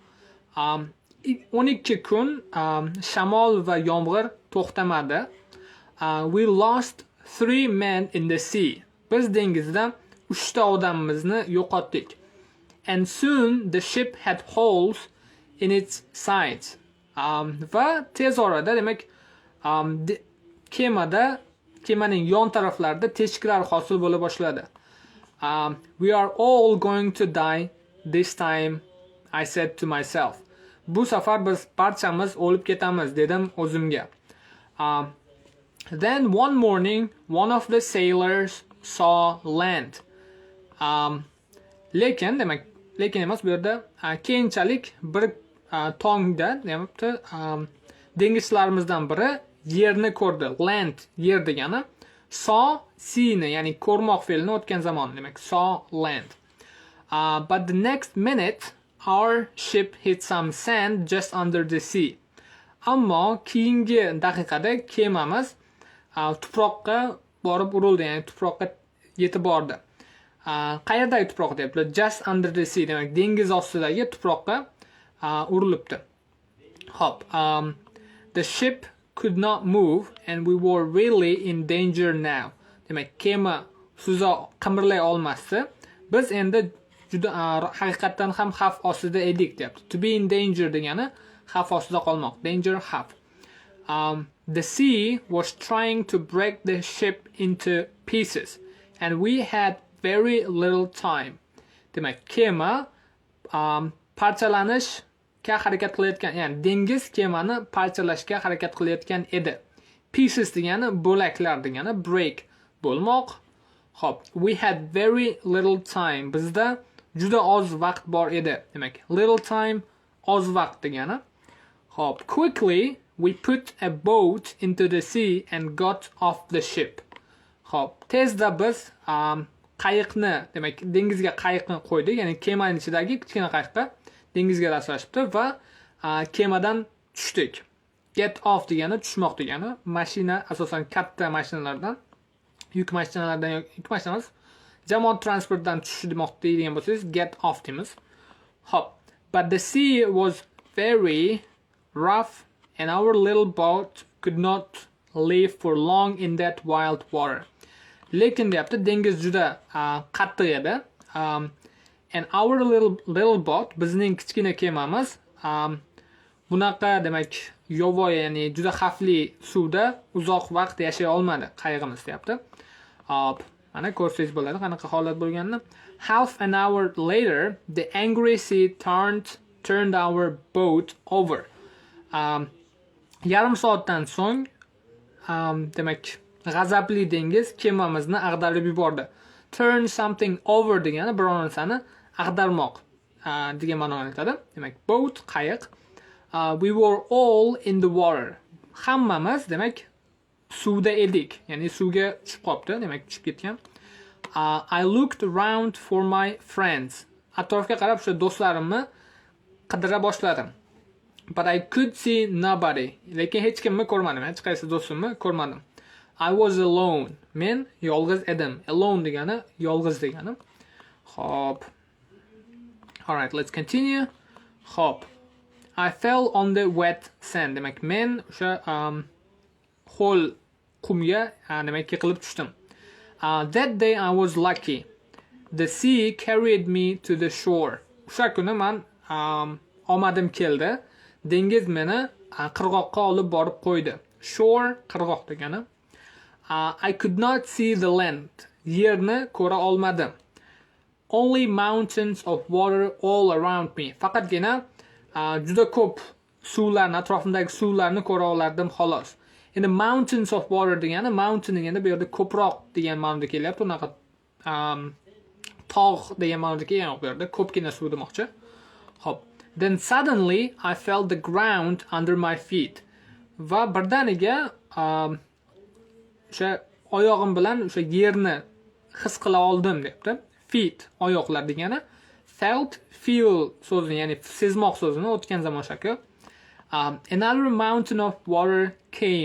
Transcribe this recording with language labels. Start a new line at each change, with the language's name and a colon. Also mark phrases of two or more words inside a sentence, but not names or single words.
Uzbek: 12 kun shamol va yomg'ir to'xtamadi.
English: We lost 3 men in the sea.
Uzbek: Biz dengizda 3 ta odamimizni yo'qotdik.
English: And soon the ship had holes in its sides.
Uzbek: Va tez orada demak kemaning yon taraflarida teshiklar hosil bo'la boshladi.
English: We are all going to die this time, I said to myself.
Uzbek: Bu safar biz barchamiz o'lib ketamiz dedim o'zimga.
English: Then one morning one of the sailors saw land.
Uzbek: Lekin emas bu yerda keyinchalik bir tongda demakda dengizchilarimizdan biri yerni ko'rdi. Land yer degani, saw see'ni ya'ni ko'rmoq fe'lini o'tgan zamon demak
English: saw land. But the next minute our ship hit some sand just under the sea.
Uzbek: Ammo keyingi daqiqada kemamiz tuproqqa borib urildi, ya'ni tuproqqa yetib bordi. Qayerdagi tuproq deyapti?
English: Just under the sea
Uzbek: demak dengiz ostidagi tuproqqa urilibdi. Hop.
English: The ship could not move and we were really in danger now.
Uzbek: Demak kema suza qimirlay olmasdi. Biz endi juda haqiqatan ham xavf ostida edik deyapti.
English: To be in danger
Uzbek: degani xavf ostida qolmoq. Danger, xavf.
English: The sea was trying to break the ship into pieces and we had very little time.
Uzbek: Demak kema parchalanishga harakat qilayotgan, ya'ni dengiz kemani parchalashga harakat qilayotgan edi. Pieces degani bo'laklar degani, break bo'lmoq. Hop,
English: we had very little time.
Uzbek: Bizda juda oz vaqt bor edi. Demak,
English: little time
Uzbek: oz vaqt degani. Hop,
English: quickly we put a boat into the sea and got off the ship.
Uzbek: Hop, tezda biz qayiqni, demak dengizga qayiqni qo'ydik, ya'ni kemaning ichidagi kichkina qayiqqa dengizga rastlashibdi va kemadan tushdik.
English: Get off
Uzbek: degani tushmoq degani. Mashina asosan katta mashinalardan, yuk mashinamiz jamoat transportdan tushish demoqda deydigan bo'lsangiz
English: get off
Uzbek: deymiz. Hop.
English: But the sea was very rough and our little boat could not live for long in that wild water.
Uzbek: Lekin deyapti dengiz juda qattiq edi.
English: And our little boat,
Uzbek: bizning kichkina kemamiz bunaqa demak yovvoyi, ya'ni juda xavfli suvda uzoq vaqt yashay olmadi qayig'imiz deyapti. Mana ko'rsangiz bo'ladi qanaqa holat bo'lganini.
English: Half an hour later the angry sea turned our boat over.
Uzbek: Yarim soatdan so'ng demak g'azabli dengiz kemamizni ag'darib yubordi.
English: Turn something over
Uzbek: degani biror narsani ag'darmoq degan ma'noni anglatadi. Demak boat qayiq.
English: We were all in the water.
Uzbek: Hammamiz demak suvda edik, ya'ni suvga tushib qolibdi, demak tushib ketgan.
English: I looked around for my friends.
Uzbek: Atrofga qarab o'sha do'stlarimni qidira boshladim.
English: But I could see nobody.
Uzbek: Lekin hech kimni ko'rmadim, hech qaysi do'stimni ko'rmadim.
English: I was alone.
Uzbek: Men yolg'iz edim. Alone degani yolg'iz degani. Hop.
English: All right, let's continue. Hop. I fell on the wet sand.
Uzbek: Demak men o'sha ho'l qumga demak yiqilib tushdim.
English: That day I was lucky. The sea carried me to the shore.
Uzbek: O'sha kuni men omadim keldi. Dengiz meni qirg'oqqa olib borib qo'ydi. Shore qirg'oq degani.
English: I could not see the land.
Uzbek: Yerni ko'ra olmadim.
English: Only mountains of water all around me.
Uzbek: Faqatgina juda ko'p suvlarni, atrofimdagi suvlarni ko'ra olardim xolos. Endi
English: mountains of water
Uzbek: degani, mountain degani bu yerda ko'proq degan ma'noda kelyapti. Unaqa tog' degan ma'noda kelgan bu yerda ko'pgina suv demoqchi. Hop.
English: Then suddenly I felt the ground under my feet.
Uzbek: Va birdaniga o'sha oyog'im bilan o'sha yerni his qila oldim deyapti. Feet oyoqlar degani. Felt, feel so'zini, ya'ni sezmoq so'zini o'tgan zamon shakli.
English: Another mountain of water came.